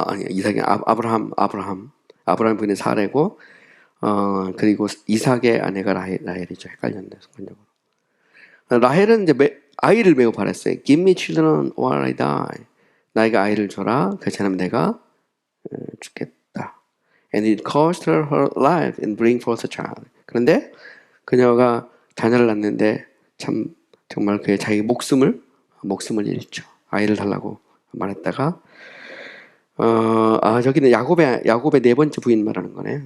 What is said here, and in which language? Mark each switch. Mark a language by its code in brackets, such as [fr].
[ko] 이삭이 아브라함 부인의 사례고, 그리고 이삭의 아내가 라헬이죠. 헷갈렸네, 순간적으로. 라헬은 이제 아이를 매우 바랐어요. [en] Give me children or I die. [ko] 나에게 아이를 줘라. 그렇지 않으면 내가 죽겠다. [en] And it cost her her life in bringing forth a child. [ko] 그런데 그녀가 자녀를 낳는데 정말 그의 자기 목숨을 잃죠. 아이를 달라고 말했다가 저기는 야곱의 네 번째 부인 말하는 거네.